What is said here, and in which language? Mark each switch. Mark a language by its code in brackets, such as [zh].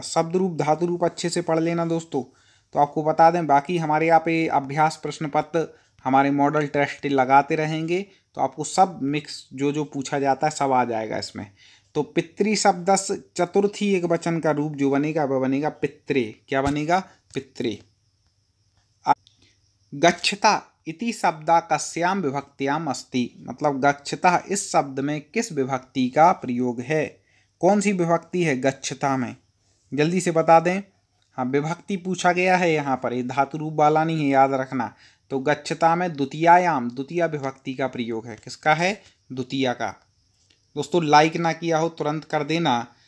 [hi] शब्द रूप, धातु रूप अच्छे से पढ़ लेना दोस्तों। तो आपको बता दें, बाकी हमारे यहाँ पे अभ्यास प्रश्न पत्र, हमारे मॉडल टेस्ट लगाते रहेंगे, तो आपको सब मिक्स जो जो पूछा जाता है सब आ जाएगा इसमें। तो पितृ शब्दस्य चतुर्थी एक वचन का रूप जो बनेगा वह बनेगा पित्रे। क्या बनेगा? पित्रे। [sa] गच्छता इति शब्दा कस्याम विभक्त्याम अस्ति। [hi] मतलब गच्छता इस शब्द में किस विभक्ति का प्रयोग है? कौन सी विभक्ति है गच्छता में? जल्दी से बता दें। हाँ, विभक्ति पूछा गया है यहाँ पर, ये धातु रूप वाला नहीं है, याद रखना। तो गच्छता में द्वितीयायाम, द्वितीय विभक्ति का प्रयोग है। किसका है? द्वितीय का। दोस्तों लाइक ना किया हो तुरंत कर देना,